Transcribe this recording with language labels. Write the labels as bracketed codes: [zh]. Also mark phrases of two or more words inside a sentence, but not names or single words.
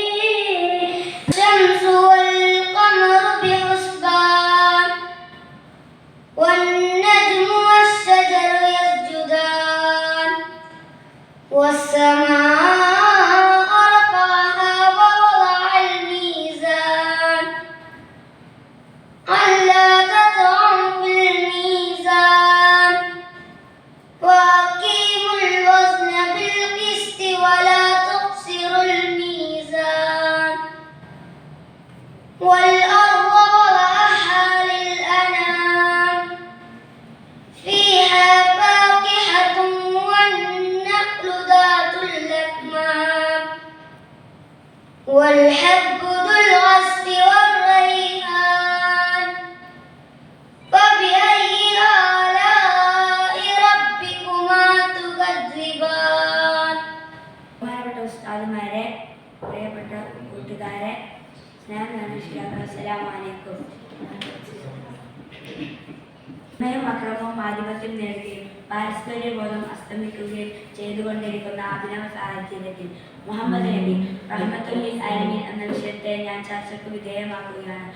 [ar] الشمس والقمر بحسبان والنجم والشجر يسجدان والسماء رفعها ووضع الميزان ألا تطغوا في الميزان وأقيموا الوزن بالقسط ولا تخسروا الميزان والأرض وضعها للأنام فيها فاكهة والنخل ذات الأكمام والحب ذو العصف والريحان فبأي آلاء ربكما تكذبان. [ml] ബഹുമാനപ്പെട്ട ഉസ്താദുമാരെ, പ്രിയപ്പെട്ട കൂട്ടുകാരെ, [ar] السلام عليكم. [ml] യും അക്രമവും ആധിപത്യം നേടുകയും പാരസ്പര്യബോധം അസ്തമിക്കുകയും ചെയ്തുകൊണ്ടിരിക്കുന്ന അഭിനവ സാഹചര്യത്തിൽ മുഹമ്മദ് നബി [ar] رحمة للعالمين [ml] എന്ന വിഷയത്തെ ഞാൻ ചർച്ചയ്ക്ക് വിധേയമാക്കുകയാണ്.